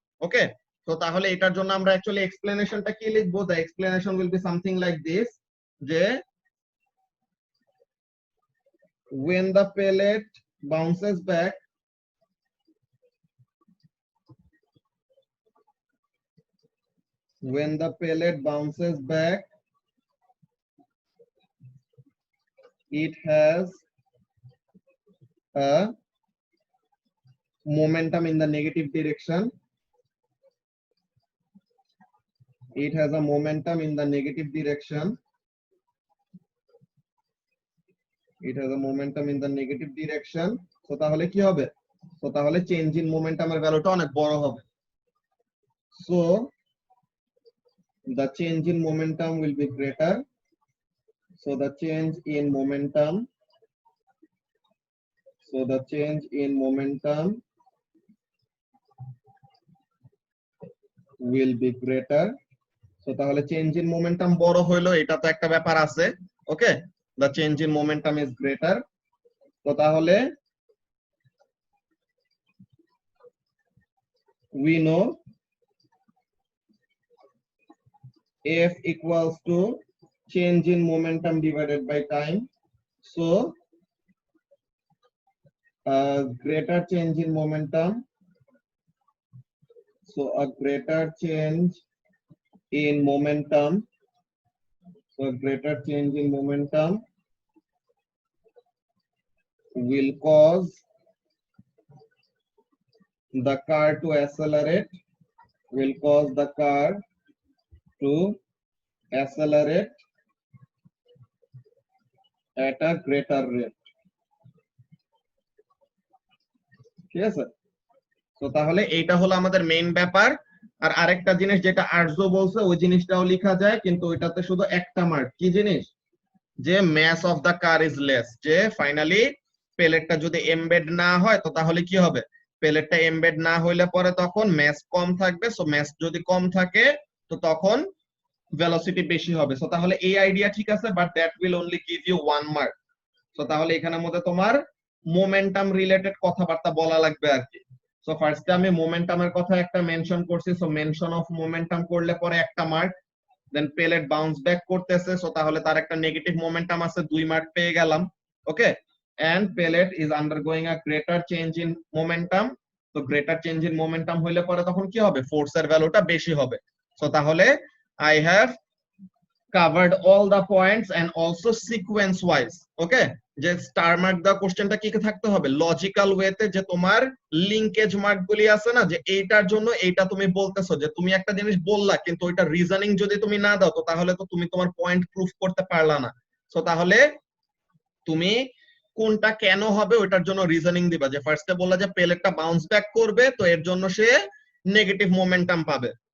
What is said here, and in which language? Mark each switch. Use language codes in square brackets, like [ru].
[en] okay, [bn] তো তাহলে এটার জন্য আমরা অ্যাকচুয়ালি এক্সপ্লেনেশনটা কি লিখবো, [en] The explanation will be something like this, যে when the pellet bounces back, when the pellet bounces back, it has a momentum in the negative direction. It has a momentum in the negative direction. It has a momentum in the negative direction. [bn] So তাহলে কি হবে, so তাহলে change in মোমেন্টামের ভ্যালুটা অনেক বড় হবে। [en] So the change in momentum will be greater. So the change in momentum, so the change in momentum will be greater. [bn] So তাহলে change in momentum বড় হইলো, এটা তো একটা ব্যাপার আছে। [en] Okay, the change in momentum is greater. [bn] তো তাহলে [en] we know F equals to change in momentum divided by time. So greater change in momentum, so a greater change in momentum, so a greater change in momentum will cause the car to accelerate, will cause the car to accelerate at a greater rate. [bn] ঠিক আছে, তো তাহলে এইটা হলো আমাদের main ব্যাপার। আর আরেকটা জিনিস যেটা আর্য বলছে ওই জিনিসটাও লেখা যায়, কিন্তু ওইটাতে শুধু একটা মার্ক, কি জিনিস, যে mass of the car is less, যে ফাইনালি পেলেটটা যদি এমবেড না হয় তো তাহলে কি হবে, পেলেটটা এমবেড না হইলে পরে তখন ম্যাস কম থাকবে। সো ম্যাস যদি কম থাকে তো তখন ভেলোসিটি বেশি হবে। [en] So তাহলে এই idea ঠিক আছে, but that will only give you 1 mark. [bn] So তাহলে এখানের মধ্যে তোমার মোমেন্টাম রিলেটেড কথাবার্তা বলা লাগবে আর কি। সো ফার্স্টে আমি মোমেন্টামের কথা একটা মেনশন করছি, সো মেনশন অফ মোমেন্টাম করলে পরে একটা মার্ক। দেন পেলেট বাউন্স ব্যাক করতেছে, সো তাহলে তার একটা নেগেটিভ মোমেন্টাম আছে, 2 মার্ক পেয়ে গেলাম। [en] Okay, and pellet is undergoing a greater change in momentum. [bn] তো গ্রেটার চেঞ্জ ইন মোমেন্টাম হইলে পরে তখন কি হবে, ফোর্সের ভ্যালুটা বেশি হবে। সো তাহলে [en] I have covered all the points and also sequence wise. [bn] Okay, যে স্টার মার্ক দা কোশ্চেনটা কি থাকতে হবে, লজিক্যাল ওয়েতে, যে তোমার লিংকেজ মার্ক গুলি আছে না, যে এইটার জন্য এইটা তুমি বলতেছো, যে তুমি একটা জিনিস বললা কিন্তু ওইটা রিজনিং যদি তুমি না দাও তো তাহলে তো তুমি তোমার পয়েন্ট প্রুফ করতে পারলা না। সো তাহলে তুমি কোনটা কেন হবে ওইটার জন্য রিজনিং দিবা, যে ফার্স্টে বললা যে পেলেটটা বাউন্স ব্যাক করবে তো এর জন্য সে নেগেটিভ মোমেন্টাম পাবে।